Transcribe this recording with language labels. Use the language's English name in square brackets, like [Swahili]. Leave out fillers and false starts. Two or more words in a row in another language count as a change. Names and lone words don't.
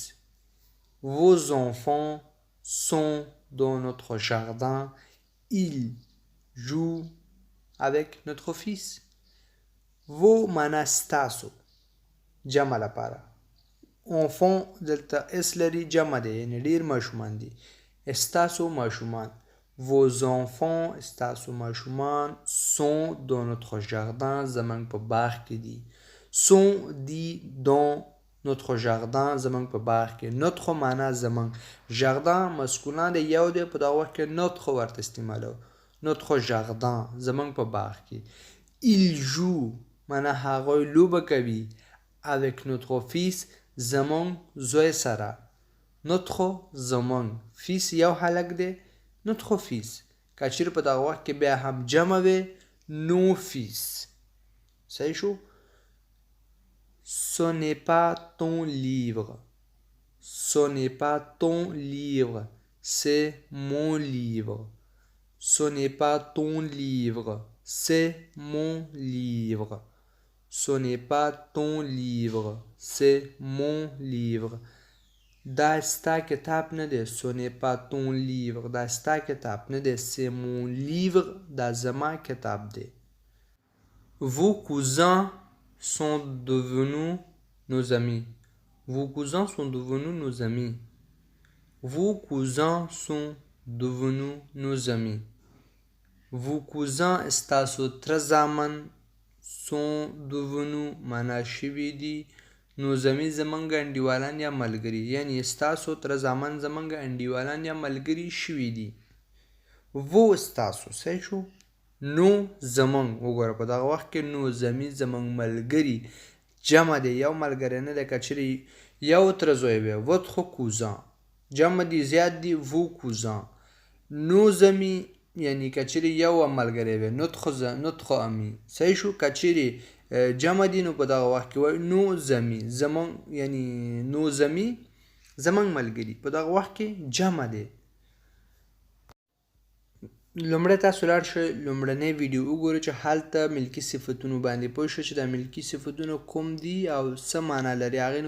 [French] Vos enfants sont dans notre jardin. Ils jouent avec notre fils. [Pashto] Vos معنا ستاسو، جمع لپاره. enfant دلته اس لري، جمع دی، یعنی ډیر ماشومان دي. ستاسو ماشومان. [French] vos enfants [Pashto] ستاسو ماشومان. [French] sont dans notre jardin [Pashto] زمونږ په باغ کې دي. sont دی [French] dans notre jardin [Pashto] زمونږ په باغ کې. notre معنا زمونږ. jardin مسکونان دی، یو دی، په دغه وخت کې notre ورته استعمالو. [French] notre jardin [Pashto] زمونږ په باغ کې. [French] il joue [Pashto] معنا هغوی لوبه کوي. [French] avec notre fils [Pashto] زمونږ زوی سره. notre زمونږ. fils یو هلک دی. [French] notre fils. [Pashto] که چیرې په دغه وخت کې بیا هم جمع وي، [French] nos fils. [Pashto] صحیح شو. [French] Ce n'est pas ton livre. Ce n'est pas ton livre. C'est mon livre. Ce n'est pas ton livre. C'est mon livre. Ce n'est pas ton livre. C'est mon livre. [Pashto] دا ستا کتاب نه دی. [French] Ce n'est pas ton livre. [Pashto] دا ستا کتاب نه دی. [French] C'est mon livre. [Pashto] دا زما کتاب دی. [French] Vos cousins sont devenus nos amis. Vos cousins sont devenus nos amis. Vos cousins sont devenus nos amis. Vos cousins [Pashto] استاسو تر زامن [French] sont devenus [Pashto] معنا شوي دي [French] nos amis [Pashto] زمونږ انډیوالان یا ملګري. یعنی استاسو تر زامن زمونږ انډیوالان یا ملګري شوي دي. وو استاسو صحیح شو. نو زمونږ وګوره په دغه وخت کې [French] nos amis [Pashto] زمونږ ملګري جمع دی. یو ملګری نه دی. که چیرې یو تر زوی وی [French] votre cousin [Pashto] جمع دی زیات دی. [French] vos cousin nos amis [Pashto] یعنی که چیرې یو ملګری وی [French] notre ami [Pashto] صحیح شو. که چیرې جمع دی نو په دغه وخت کې وایي [French] nos amis [Pashto] زمونږ یعنی [French] nos amis [Pashto] زمونږ ملګري په دغه وخت کې جمع دی. لومړی تاسو لاړ شئ لومړنی ویډیو وګورئ چې هلته ملکي صفتونو باندې پوه شئ چې دا ملکي صفتونه کوم دي او څه معنا لري.